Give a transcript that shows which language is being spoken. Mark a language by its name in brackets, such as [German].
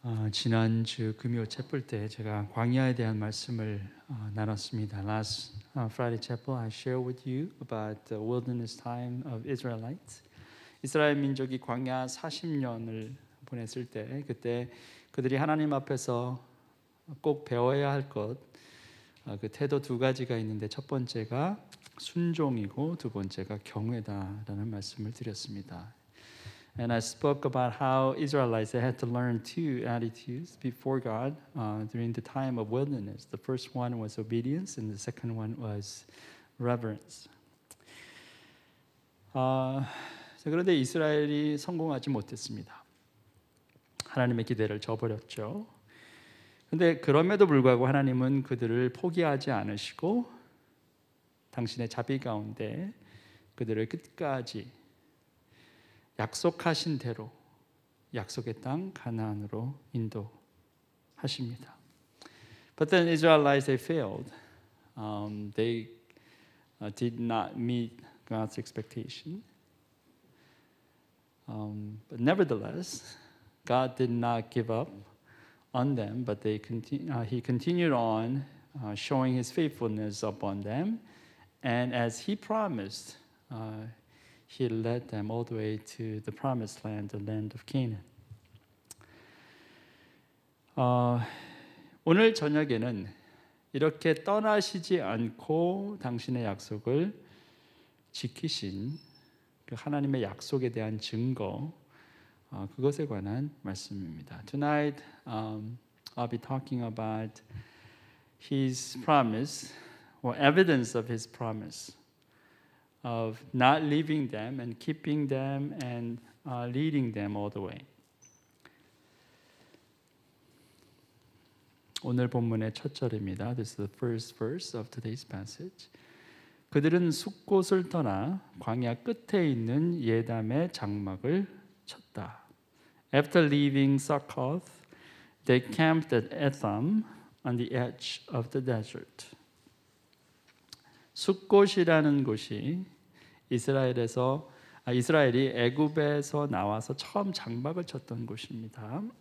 [Korean] 지난주 금요 채플 때 제가 광야에 대한 말씀을 나눴습니다. [English] Last Friday chapel, I shared with you about the wilderness time of Israelites. [Korean] 이스라엘 민족이 광야 40년을 보냈을 때, 그때 그들이 하나님 앞에서 꼭 배워야 할 것, 그 태도 두 가지가 있는데 첫 번째가 순종이고 두 번째가 경외다라는 말씀을 드렸습니다. [English] And I spoke about how Israelites had to learn two attitudes before God during the time of wilderness. The first one was obedience, and the second one was reverence. [Korean] 그런데 이스라엘이 성공하지 못했습니다. 하나님의 기대를 저버렸죠. 그런데 그럼에도 불구하고 하나님은 그들을 포기하지 않으시고 당신의 자비 가운데 그들을 끝까지 약속하신 대로 약속의 땅 가나안으로 인도하십니다. [English] But then Israelites they failed. They did not meet God's expectation. But nevertheless, God did not give up on them, but He continued on showing His faithfulness upon them, and as He promised. He led them all the way to the promised land, the land of Canaan. [Korean] 오늘 저녁에는 이렇게 떠나시지 않고 당신의 약속을 지키신 그 하나님의 약속에 대한 증거, 그것에 관한 말씀입니다. [English] Tonight, I'll be talking about His promise, or evidence of His promise. Of not leaving them and keeping them and leading them all the way. [Korean] 오늘 본문의 첫 절입니다. [English] This is the first verse of today's passage. [Korean] 그들은 숫곳을 떠나 광야 끝에 있는 예담의 장막을 쳤다. [English] After leaving Succoth, they camped at Etham on the edge of the desert. [Korean] 숫곳이라는 곳이 이스라엘이 애굽에서 나와서 처음 장막을 쳤던 곳입니다.